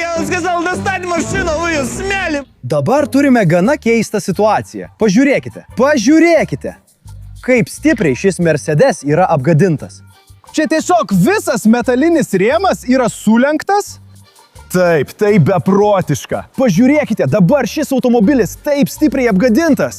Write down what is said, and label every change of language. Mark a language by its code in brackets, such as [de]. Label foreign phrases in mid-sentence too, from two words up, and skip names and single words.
[ru] Я вам сказал, достать машину, вы ее смяли! [lt] Dabar turime gana keistą situaciją. Pažiūrėkite, kaip stipriai šis Mercedes yra apgadintas. Čia tiesiog visas metalinis rėmas yra sulenktas? Taip, tai beprotiška. Pažiūrėkite, dabar šis automobilis taip stipriai apgadintas.